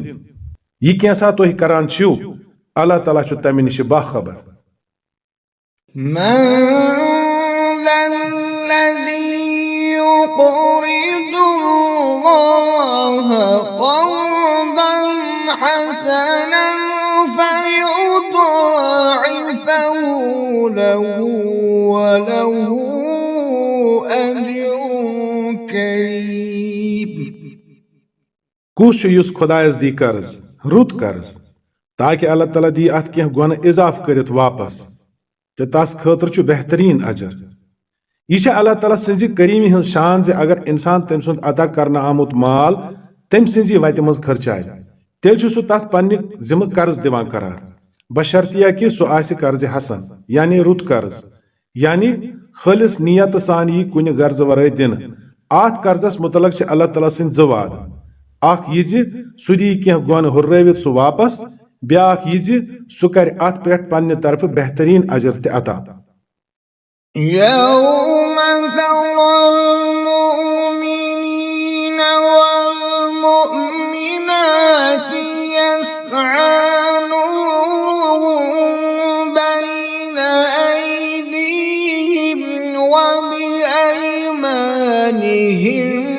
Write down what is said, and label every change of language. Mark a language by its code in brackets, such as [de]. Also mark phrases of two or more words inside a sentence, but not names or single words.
[ks] یہِ کینٛژھا تُہۍ کران چھِو، اللہ تعالیٰ چھُ تمہِ نِش باخبر. [ar] من ذا الذي يقرض الله قرضا حسنا فيضاعفه له وله أجر كريم. [ks] کُس چھُ یُس خۄدایس دی قرض، رُت قرض، تاکہ اللہ تعالیٰ دی اتھ کینٛہہ گۄنہٕ اضافہٕ کٔرِتھ واپس تہٕ تس خٲطرٕ چھُ بہتریٖن اجر. یہِ چھےٚ اللہ تعالیٰ سٕنٛزِ کریٖمی ہٕنٛز شان زِ اگر انسان تٔمۍ سُنٛد عطا کرنہٕ آمُت مال تٔمۍ سٕنٛزی وتہِ منٛز خرچایہِ تیٚلہِ چھُ سُہ تتھ پننہِ ذمہٕ قرض دِوان قرار، بشرطیہ کہِ سُہ آسہِ قرضِ حسن یعنی رُت قرض، یعنی خٲلص نیتہٕ سان یی کُنہِ غرضہٕ ورٲے دِنہٕ. اتھ قرضس متعلق چھِ اللہ تعالیٰ سٕنٛدۍ زٕ وعدٕ، اکھ یہِ زِ سُہ دِیہِ کینٛہہ گۄنہٕ ہُررٲوِتھ سُہ واپس، بیاکھ یہِ زِ سُہ کرِ اتھ پٮ۪ٹھ پننہِ طرفہٕ بہتریٖن اجر تہِ عطا. [ar] يوم ترى المؤمنين والمؤمنات يسعى نورهم بين أيديهم وبأيمانهم